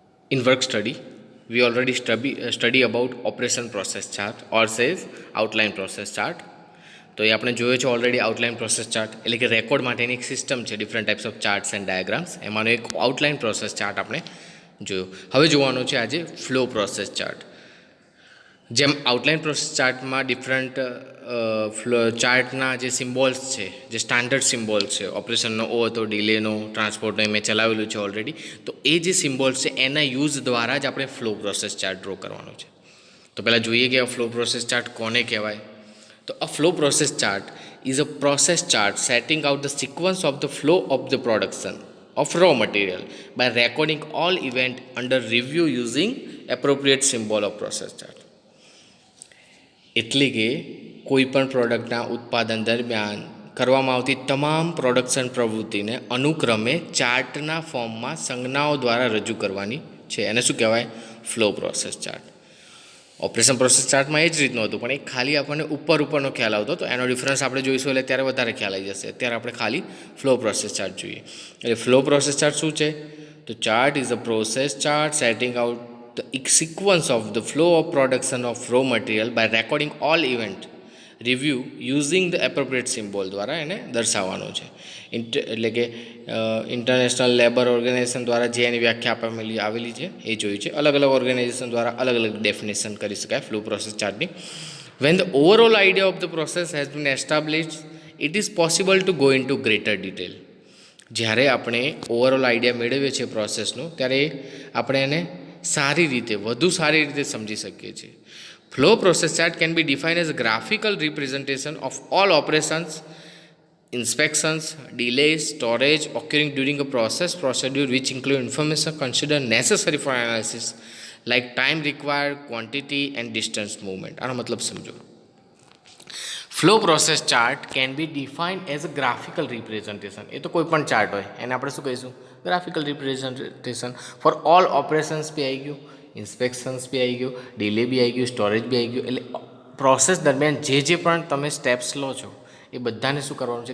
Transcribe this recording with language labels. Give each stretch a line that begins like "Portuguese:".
English: In work study, we already study about operation process chart or says outline process chart.
Gujarati: તો એ આપણે જોયો છે already outline process chart એટલે કે record માટેની એક સિસ્ટમ છે
English: Different types of charts and diagrams.
Gujarati: એમાંનો એક આઉટલાઇન પ્રોસેસ ચાર્ટ આપણે જોયો. હવે જોવાનું છે આજે ફ્લો પ્રોસેસ ચાર્ટ. જેમ આઉટલાઇન પ્રોસેસ ચાર્ટમાં ડિફરન્ટ ફ્લો ચાર્ટના જે સિમ્બોલ્સ છે, જે સ્ટાન્ડર્ડ સિમ્બોલ્સ છે, ઓપરેશનનો ઓ હતો, ડિલેનો, ટ્રાન્સપોર્ટનો, મેં ચલાવેલું છે ઓલરેડી. તો એ જે સિમ્બોલ્સ છે એના યુઝ દ્વારા જ આપણે ફ્લો પ્રોસેસ ચાર્ટ ડ્રો કરવાનો છે. તો પહેલાં જોઈએ કે આ ફ્લો પ્રોસેસ ચાર્ટ કોને કહેવાય.
English: તો a flow process chart is a process chart setting out the sequence of the flow of the production of raw material by recording all event under review using appropriate symbol of process chart.
Gujarati: એટલે કે કોઈ પણ પ્રોડક્ટના ઉત્પાદન દરમિયાન કરવામાં આવતી તમામ production પ્રવૃત્તિને અનુક્રમે ચાર્ટના ફોર્મમાં સંજ્ઞાઓ દ્વારા રજૂ કરવાની છે. એને શું કહેવાય? Flow process chart. Operation process ચાર્ટમાં એ જ રીતનું હતું, પણ એ ખાલી આપણને ઉપરનો ખ્યાલ આવતો, તો એનો ડિફરન્સ આપણે જોઈશું એટલે ત્યારે વધારે ખ્યાલ આવી જશે. અત્યારે આપણે ખાલી ફ્લો પ્રોસેસ ચાર્ટ જોઈએ. એટલે ફ્લો પ્રોસેસ ચાર્ટ શું છે?
English: તો chart is a process chart setting out the sequence of the flow of production of raw material by recording all event review using the appropriate symbol
Gujarati: દ્વારા એને દર્શાવવાનું છે. એટલે કે ઇન્ટરનેશનલ લેબર ઓર્ગેનાઇઝેશન દ્વારા જે એની વ્યાખ્યા આવેલી છે એ જોયું છે. અલગ અલગ ઓર્ગેનાઇઝેશન દ્વારા અલગ અલગ ડેફિનેશન કરી શકાય flow process ચાર્ટની.
English: When the overall idea of the process has been established it is possible to go in to greater detail.
Gujarati: જ્યારે આપણે ઓવરઓલ આઈડિયા મેળવીએ છીએ પ્રોસેસનું, ત્યારે આપણે એને વધુ સારી રીતે સમજી શકીએ છીએ.
English: Flow process chart can be defined as a graphical representation of all operations, inspections, delays, storage occurring during a process procedure which include information considered necessary for analysis like time required, quantity and distance movement.
Gujarati: આનો મતલબ સમજો.
English: Flow process chart can be defined as a graphical representation.
Gujarati: એ તો કોઈ પણ chart હોય એને આપણે શું કહીશું? Graphical representation. For all operations બી આવી ગયું, ઇન્સ્પેક્શન્સ બી આવી ગયું, ડિલે બી આવી ગયું, સ્ટોરેજ બી આવી ગયું. એટલે પ્રોસેસ દરમિયાન જે પણ તમે સ્ટેપ્સ લો છો એ બધાને શું કરવાનું છે?